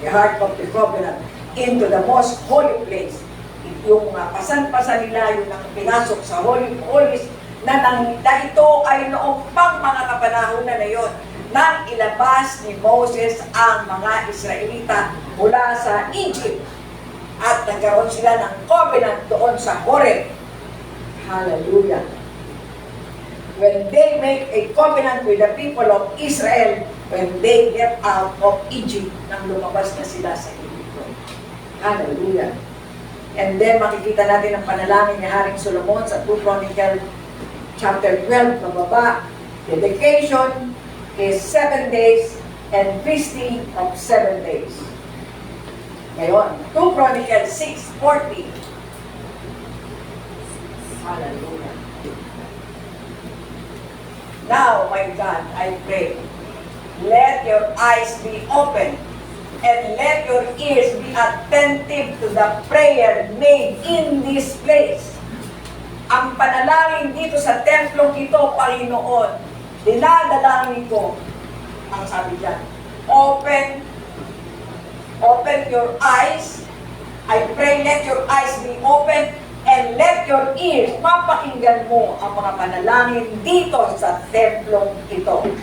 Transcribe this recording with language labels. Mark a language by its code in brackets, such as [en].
[en] The Ark of the Covenant into the most holy place. [tl] Yung pasan-pasan nila yung pinasok sa Holy of Holies na ito ay noong pang mga kapanahon na yun nang ilabas ni Moses ang mga Israelita mula sa Egypt at nagkaroon sila ng covenant doon sa Horeb. Hallelujah. [en] When they make a covenant with the people of Israel, when they get out of Egypt, [tl] nang lumabas na sila sa Egypt. [en] Hallelujah. [tl] And then makikita natin ang panalangin ni Haring Solomon sa 2 Chronicles chapter 12, mababa. [en] Dedication is 7 days and feasting of 7 days. [tl] Ngayon, 2 Chronicles 6:40. Hallelujah. [en] Now, my God, I pray, let your eyes be open and let your ears be attentive to the prayer made in this place. [tl] Ang panalangin dito sa templong ito, Panginoon, dinadalangin ko, ang sabi dyan, [en] open your eyes. I pray, let your eyes be open and let your ears, [tl] mapakinggan mo ang mga panalangin dito sa templong ito.